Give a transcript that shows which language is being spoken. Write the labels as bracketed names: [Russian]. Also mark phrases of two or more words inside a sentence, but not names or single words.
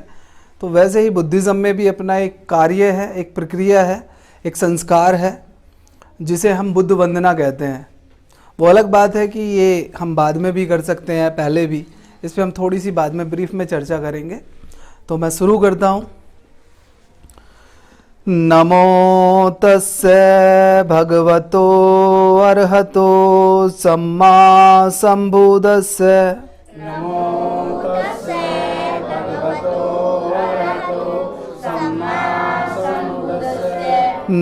[Hindi] तो वैसे ही बुद्धिज़्म में भी अपना एक कार्य है, एक प्रक्रिया है, एक संस्कार है जिसे हम बुद्ध वंदना कहते हैं। वो अलग बात है कि ये हम बाद में भी कर सकते हैं, पहले भी। इस पर हम थोड़ी सी बाद में ब्रीफ में चर्चा करेंगे। तो मैं शुरू करता हूँ। [Pali] नमो तस्से भगवतो अर्हतो सम्मा संबुद्धस्से। नमो तस्से भगवतो अर्हतो सम्मा संबुद्धस्से।